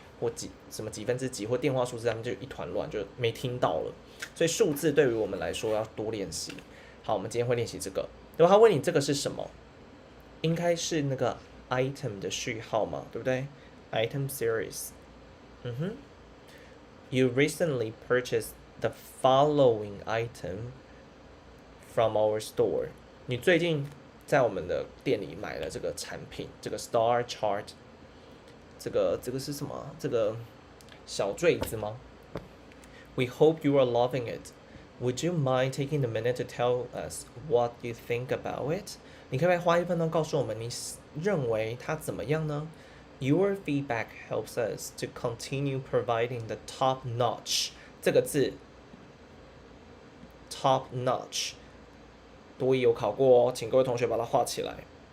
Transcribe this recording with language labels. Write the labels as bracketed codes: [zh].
[zh] 或什么几分之几或电话数字，他们就一团乱，就没听到了。所以数字对于我们来说要多练习。好，我们今天会练习这个。如果他问你这个是什么，应该是那个 item 的序号嘛，对不对 ？item series。 [en] You recently purchased the following item from our store。 [zh] 你最近在我们的店里买了这个产品，这个 star chart。这个是什么？这个小坠子吗 [en] ？We hope you are loving it. Would you mind taking a minute to tell us what you think about it? [zh] 你可不可以花1分钟告诉我们你认为它怎么样呢？ [en] Your feedback helps us to continue providing the top notch. [zh] 这个字 top notch 多益有考过哦，请各位同学把它画起来。